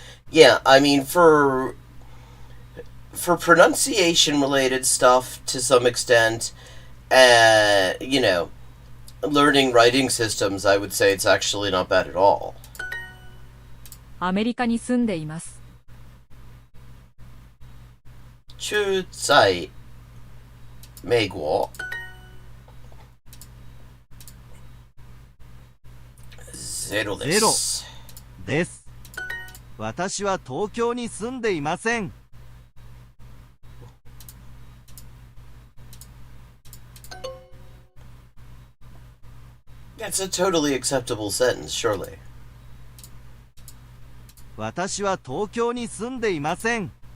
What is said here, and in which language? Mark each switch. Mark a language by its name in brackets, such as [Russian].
[English] Yeah, I mean, for pronunciation related stuff to some extent, you know, learning writing systems, I would say it's actually not bad at all. [Japanese] アメリカに住んでいます。 [Chinese] 住在美国。 [Japanese] ゼロです。です。私は東京に住んでいません。 [English] That's a totally acceptable sentence, surely. [Japanese] 私は東京に住んでいません。